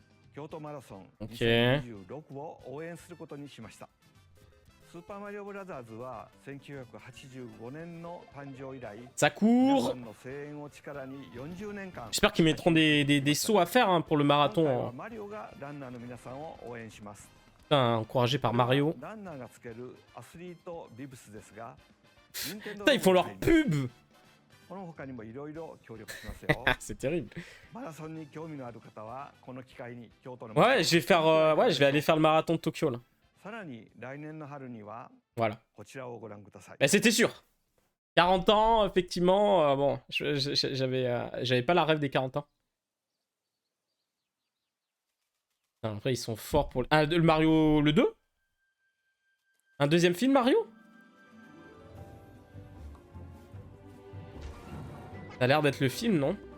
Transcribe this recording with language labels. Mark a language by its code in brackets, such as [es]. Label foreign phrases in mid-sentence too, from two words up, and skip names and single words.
[ja] 京都マラソン Ok. 2026を応援することにしました。スーパーマリオブラザーズは1985年の誕生以来、 [fr] Ça [ja] 皆 [fr] court. [ja] さんの声援を力に40年間、 [fr] J'espère qu'ils mettront des sauts à faire hein, pour le [ja] 今回は [fr] marathon. Hein. [ja] マリオがランナーの皆さんを応援します。 [fr] Putain, encouragé par Mario. [ja] ランナーがつけるアスリートビブスですが、 [fr] Putain, ils font leur pub. [ja] この他にもいろいろ協力しますよ。 [fr] C'est terrible. [ja] マラソンに興味のある方はこの機会に京都の [fr] Ouais, je vais faire, ouais, je vais aller faire le marathon de Tokyo là. [ja] さらに来年の春には [fr] Voilà. [ja] こちらをご覧ください。 [fr] Bah, c'était sûr. 40 ans, effectivement. Bon, j'avais pas la rêve des 40 ans. Putain, après, ils sont forts pour le... Ah, le Mario le 2 Un deuxième film Mario? Ça a l'air d'être le film, non?